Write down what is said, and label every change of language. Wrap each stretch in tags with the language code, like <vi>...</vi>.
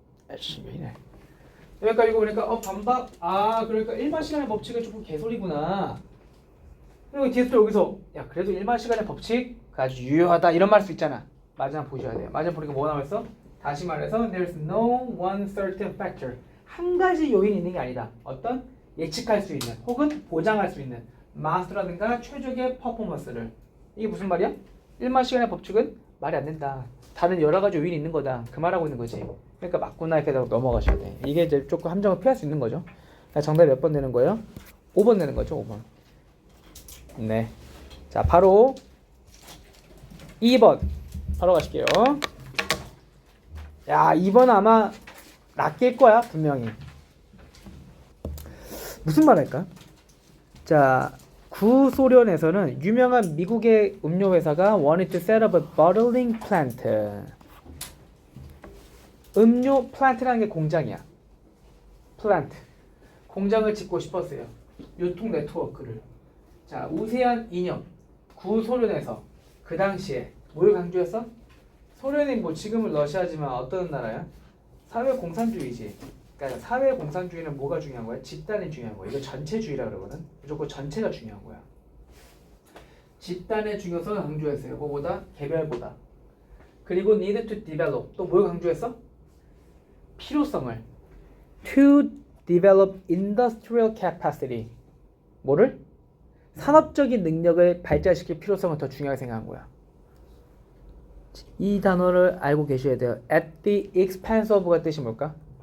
<ko>아이씨 왜 이래. 여기까지 보니까 반박. 그러니까 일반 시간의 법칙은 조금 개소리구나. 그리고 뒤에서 여기서 야 그래도 일반 시간의 법칙 아주 유효하다 이런 말 할 수 있잖아. 마지막 보셔야 돼요. 마지막 보니까 뭐 나와있어? 다시 말해서</ko> <en>there's no one certain factor.</en> <ko>한 가지 요인이 있는 게 아니다. 어떤 예측할 수 있는 혹은 보장할 수 있는 마스터라든가 최적의 퍼포먼스를. 이게 무슨 말이야? 일반 시간의 법칙은 말이 안 된다. 다른 여러 가지 요인이 있는 거다. 그 말하고 있는 거지. 그러니까 맞구나 이렇게 넘어가셔야 돼. 이게 이제 조금 함정을 피할 수 있는 거죠. 정답이 몇 번 되는 거예요? 5번 되는 거죠. 5번. 네. 자, 바로 2번. 바로 가실게요. 야, 2번 아마 낚일 거야, 분명히. 무슨 말 할까? 자, 구소련에서는 유명한 미국의 음료 회사가</ko> <en>wanted to set up a bottling plant.</en> <ko>음료 플란트라는 게 공장이야. 플란트. 공장을 짓고 싶었어요. 유통 네트워크를. 자, 우세한 이념. 구소련에서 그 당시에 뭘 강조했어? 소련이 뭐 지금은 러시아지만 어떤 나라야? 사회공산주의지. 그러니까 사회공산주의는 뭐가 중요한 거야? 집단이 중요한 거야. 이거 전체주의라 그러거든. 무조건 전체가 중요한 거야. 집단의 중요성을 강조했어요. 뭐보다? 개별보다. 그리고</ko> <en>need to develop.</en> <ko>또 뭘 강조했어? 필요성을.</ko> <en>to develop industrial capacity.</en> <ko>뭐를? 산업적인 능력을 발달시킬 필요성을 더 중요하게 생각한 거야. 이 단어를 알고 계셔야 돼요.</ko> <en>at the expense of가</en> <ko>뜻이 뭘까?</ko>